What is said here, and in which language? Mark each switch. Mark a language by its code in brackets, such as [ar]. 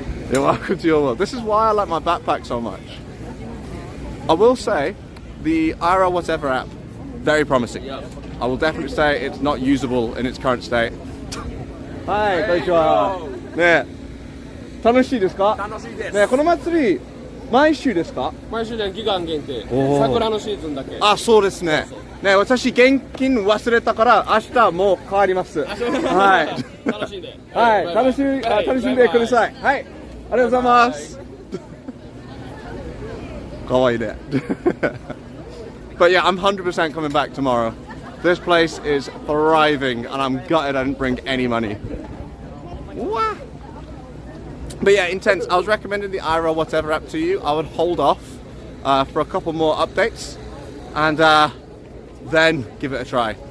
[en] You're welcome to your world. This is why I like my backpack so much. I will say, the IRL Whatever app, very promising. I will definitely say it's not usable in its current state. [ja] Hi, konnichiwa. ねえ、楽しいですか？楽しいです。ねえ、この祭り毎週ですか？毎週ね、期間限定。おー。桜のシーズンだけ。あ、そうですね。ねえ、私現金忘れたから明日もう変わります。はい。楽しんで。はい、楽しんでください。はい、ありがとうございます。かわいいね。 [en] But yeah, I'm 100% coming back tomorrow. This place is thriving, and I'm gutted I didn't bring any money. What? But yeah, intense. I was recommending the IRL Whatever app to you. I would hold off for a couple more updates, and then give it a try.